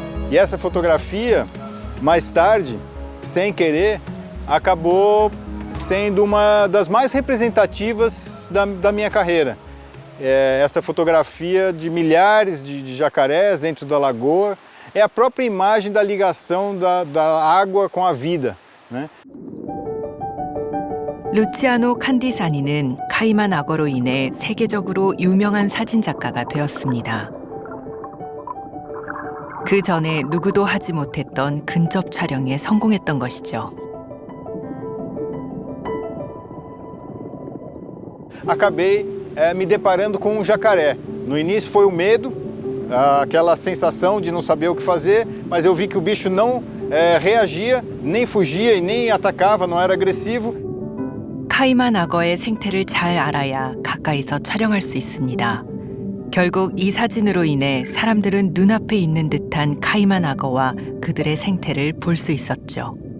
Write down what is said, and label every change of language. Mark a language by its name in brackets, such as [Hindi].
[Portuguese] E essa fotografia, mais tarde, sem querer, acabou sendo uma das mais representativas da minha carreira. Essa fotografia de milhares de jacarés dentro da lagoa é a própria imagem da ligação da água com a vida, né? [Korean] 루치아노 칸디사니는 카이만 악어로 인해 세계적으로 유명한 사진작가가 되었습니다. 그 전에 누구도 하지 못했던 근접 촬영에 성공했던 것이죠. [Portuguese] Acabei me deparando com um jacaré. No início foi o medo, aquela sensação de não saber o que fazer, mas eu vi que o bicho não reagia, nem fugia e nem atacava, não era agressivo. [Korean] 카이만 악어의 생태를 잘 알아야 가까이서 촬영할 수 있습니다. 결국 이 사진으로 인해 사람들은 눈앞에 있는 듯한 카이만 악어와 그들의 생태를 볼 수 있었죠.